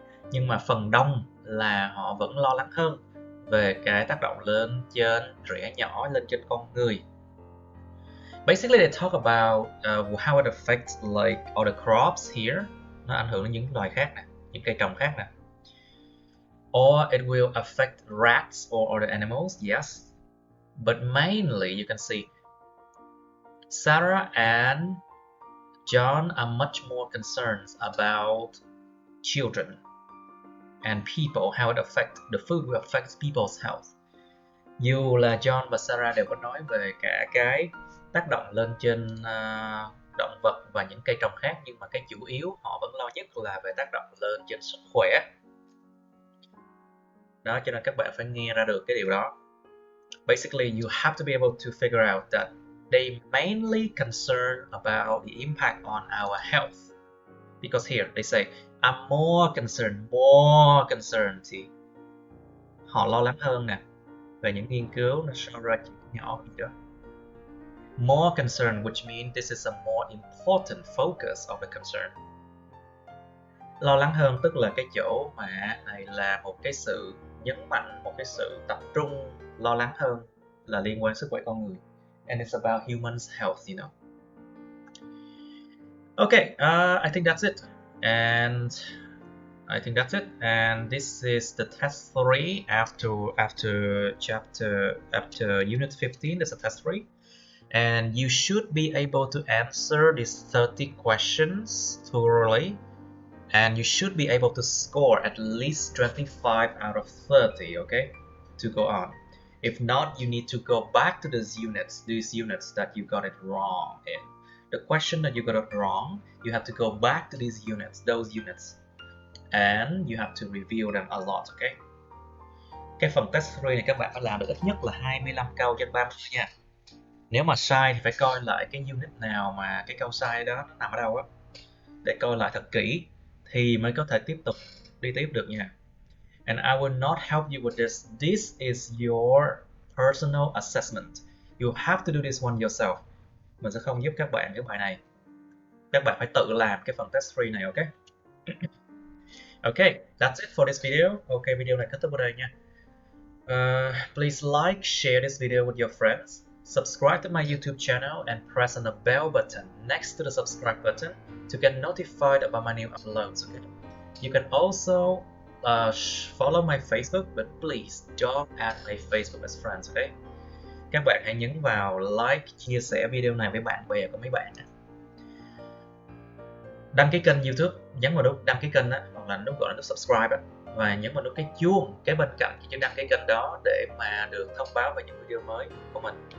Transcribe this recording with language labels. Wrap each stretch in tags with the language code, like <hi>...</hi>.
<vi>Nhưng mà phần đông là họ vẫn lo lắng hơn về cái tác động lên trên trẻ nhỏ, lên trên con người.</vi> <en>Basically, they talk about how it affects like other crops here.</en> <vi>Nó ảnh hưởng đến những loài khác nè, những cây trồng khác nè.</vi> <en>Or it will affect rats or other animals, yes. But mainly, you can see Sarah and John are much more concerned about children and people, how it affects the food will affect people's health.</en> <vi>Dù là John và Sarah đều có nói về cả cái tác động lên trên động vật và những cây trồng khác, nhưng mà cái chủ yếu họ vẫn lo nhất là về tác động lên trên sức khỏe. Đó, cho nên các bạn phải nghe ra được cái điều đó.</vi> <en>Basically, you have to be able to figure out that they mainly concern about the impact on our health. Because here they say, I'm more concerned.</en> <vi>Thì họ lo lắng hơn nè về những nghiên cứu nó so ra chuyện nhỏ gì đó.</vi> <en>More concerned, which means this is a more important focus of the concern.</en> <vi>Lo lắng hơn tức là cái chỗ mà này là một cái sự nhấn mạnh, một cái sự tập trung lo lắng hơn là liên quan sức khỏe con người.</vi> <en>And it's about humans' health, you know. Okay, I think that's it. And this is the test 3 after unit 15. There's a test 3. And you should be able to answer these 30 questions thoroughly. And you should be able to score at least 25 out of 30, okay, to go on. If not, you need to go back to these units that you got it wrong in. The question that you got it wrong, you have to go back to those units, and you have to review them a lot, okay?</en> <vi>Cái phần test 3 này các bạn phải làm được ít nhất là 25 câu trên 30 nha. Nếu mà sai thì phải coi lại cái unit nào mà cái câu sai đó nó nằm ở đâu á, để coi lại thật kỹ thì mới có thể tiếp tục đi tiếp được nha.</vi> <en>And I will not help you with this. This is your personal assessment. You have to do this one yourself.</en> <vi>Mình sẽ không giúp các bạn cái bài này. Các bạn phải tự làm cái phần test 3 này, ok?</vi> <en>Okay, that's it for this video.</en> <vi>Ok, video này kết thúc ở đây nha.</vi> <en>Please like, share this video with your friends. Subscribe to my YouTube channel and press on the bell button next to the subscribe button to get notified about my new uploads. Okay? You can also follow my Facebook, but please don't add my Facebook as friends. Okay?</en> <vi>Các bạn hãy nhấn vào like, chia sẻ video này với bạn bè của mấy bạn. Đăng ký kênh YouTube, nhấn vào nút đăng ký kênh đó, hoặc là nút gọi là nút subscribe đó, và nhấn vào nút cái chuông kế bên cạnh cái đăng ký kênh đó để mà được thông báo về những video mới của mình.</vi>